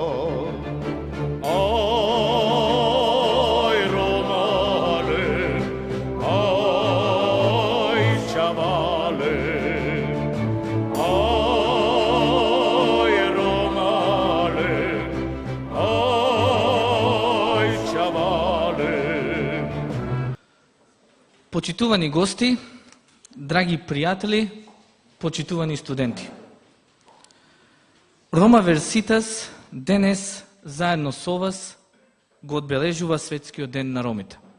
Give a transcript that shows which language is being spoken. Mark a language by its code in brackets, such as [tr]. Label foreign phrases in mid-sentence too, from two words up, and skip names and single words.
[rom] Aj Romale, aj čavale, aj Romale, aj čavale. [mk] Почитувани гости, драги приятели, почитувани студенти. Рома Верситас денес заедно со вас го одбележува Светскиот ден на ромите.